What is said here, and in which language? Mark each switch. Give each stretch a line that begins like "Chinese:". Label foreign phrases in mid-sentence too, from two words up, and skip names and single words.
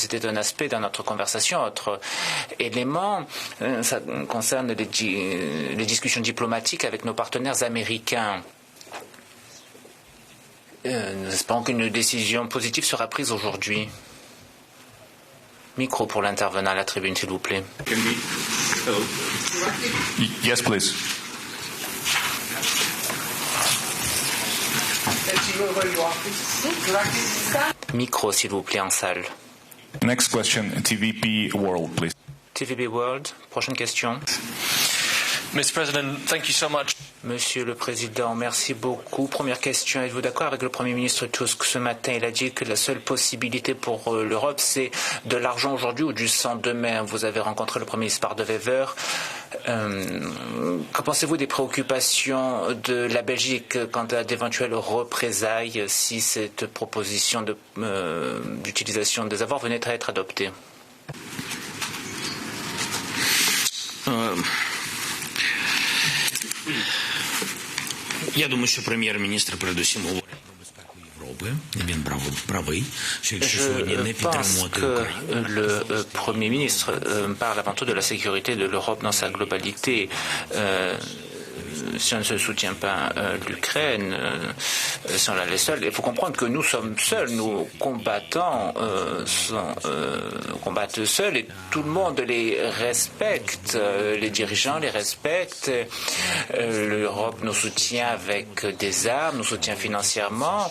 French: C'était un aspect dans notre conversation. Autre élément, ça concerne les discussions diplomatiques avec nos partenaires américains. Nous espérons qu'une décision positive sera prise aujourd'hui. Micro pour l'intervenant à la tribune, s'il vous plaît.
English: Yes, please.
French: Micro, s'il vous plaît, en salle.
English: Next question, TVP World, please.
French: TVP World, prochaine question.
English: Mr. President, thank you so much.
French: Monsieur le Président, merci beaucoup. Première question, êtes-vous d'accord avec le Premier ministre Tusk ce matin? Il a dit que la seule possibilité pour l'Europe, c'est de l'argent aujourd'hui ou du sang demain. Vous avez rencontré le Premier ministre Bardewever. Que pensez-vous des préoccupations de la Belgique quant à d'éventuelles représailles si cette proposition d'utilisation des avoirs venait à être adoptée?
Ukrainian: Я думаю, що прем'єр-міністр передусім говорить про безпеку Європи. Він правий, що якщо сьогодні не підтримувати Україну...
French: Le Premier ministre parle avant tout de la sécurité de l'Europe dans sa globalité. Si on ne se soutient pas l'Ukraine, si on la laisse seule, il faut comprendre que nous sommes seuls, nos combattants combattent seuls et tout le monde les respecte, les dirigeants les respectent, l'Europe nous soutient avec des armes, nous soutient financièrement.